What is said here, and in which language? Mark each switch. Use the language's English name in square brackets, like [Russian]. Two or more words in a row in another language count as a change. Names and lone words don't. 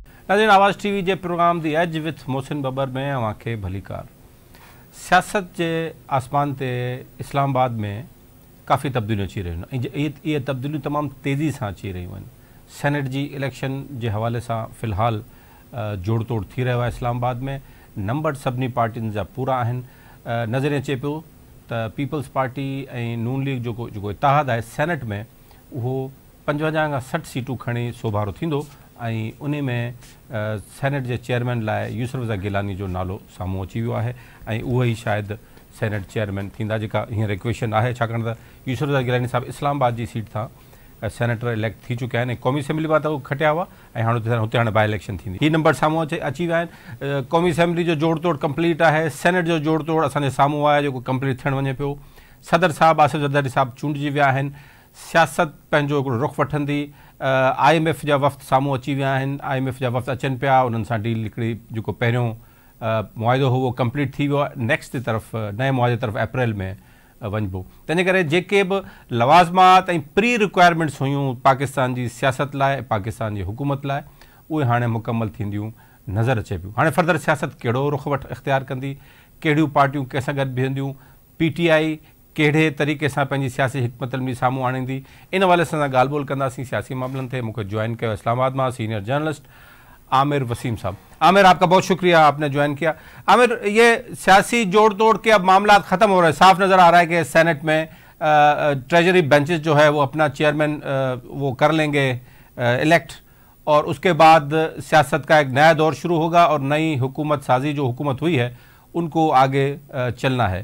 [Sindhi] नाज़रीन, आवाज़ टीवी जे प्रोग्राम दी एज विथ मोहसिन बबर में अवांखे भलीकार। सियासत के आसमान ते इस्लामाबाद में काफ़ी तब्दीलियूं अची रहियूं आहिनि। ये तब्दीलियूं तमामु तेज़ी सां अची रहियूं आहिनि। सेनेट जी इलेक्शन [Urdu] کے حوالے سے [Sindhi] फ़िलहाल जोड़ तोड़ थी रहियो आहे। इस्लामाबाद में नंबर सभिनी पार्टियुनि जा पूरा आहिनि। नज़र अचे पियो त पीपल्स पार्टी ऐं नून लीग जो इतिहाद है सेनेट में वो 55 खां 60 सीटूं खणी सोभारो थींदो ऐं उन में सेनेट के चेयरमैन लाइ यूसुफ रज़ा गिलानी जो नालो साम्हूं अची वियो आहे ऐं उहे ई शायद सेनेट चेयरमैन थींदा, जेका हींअर इक्वेशन आहे, छाकाणि त यूसुफ रज़ा गिलानी साहब इस्लामाबाद की सीट था सेनेटर इलेक्ट थी चुका आहिनि। क़ौमी असेंबली मां त खटिया हुआ ऐं हुते हाणे बाई इलेक्शन थींदी। ही नंबर साम्हूं अची विया आहिनि। क़ौमी असेंबली जो जोड़ तोड़ कंप्लीट है। सेनेट जो जोड़ तोड़ असांजे साम्हूं आहे जेको कंप्लीट थियण वञे पियो। सदर साहब आसिफ ज़रदारी साहब चूंडिजी विया आहिनि। सियासत पंहिंजो हिकिड़ो रुख वठंदी। IMF जा वफ़्त साम्हूं अची विया आहिनि। IMF जा वफ़्त अचनि पिया, उन्हनि सां डील हिकिड़ी जेको पहिरियों मुआहिदो हो वो कंप्लीट थी वियो आहे। नेक्स्ट तरफ़ नए मुआहिदे तरफ़ अप्रैल में वञिबो। तंहिंजे करे जेके बि लवाज़मात ऐं प्री रिक्वायरमेंट्स हुयूं पाकिस्तान जी सियासत लाइ, पाकिस्तान जी हुकूमत लाइ, उहे हाणे मुकमल थींदियूं नज़र अचे पियूं। हाणे फर्दर सियासत कहिड़ो रुख इख्तियार कंदी, कहिड़ियूं पार्टियूं कंहिंसां गॾु बीहंदियूं, PTI कहिड़े तरीक़े सां पंहिंजी सियासी हिकमत अमली साम्हूं आणींदी, इन हवाले सां ॻाल्हि ॿोल कंदासीं सियासी मामलनि ते। मूंखे ज्वाइन किया इस्लामाबाद में सीनियर जर्नलिस्ट आमिर वसीम साहब। [Urdu] عامر، آپ کا بہت شکریہ، آپ نے جوائن کیا۔ عامر، یہ سیاسی جوڑ توڑ کے اب معاملہ ختم ہو رہے ہیں. صاف نظر آ رہا ہے کہ سینیٹ میں ٹریژری بینچز جو ہے وہ اپنا چیئرمین وہ کر لیں گے الیکٹ، اور اس کے بعد سیاست کا ایک نیا دور شروع ہوگا اور نئی حکومت سازی جو حکومت ہوئی ہے ان کو آگے چلنا ہے.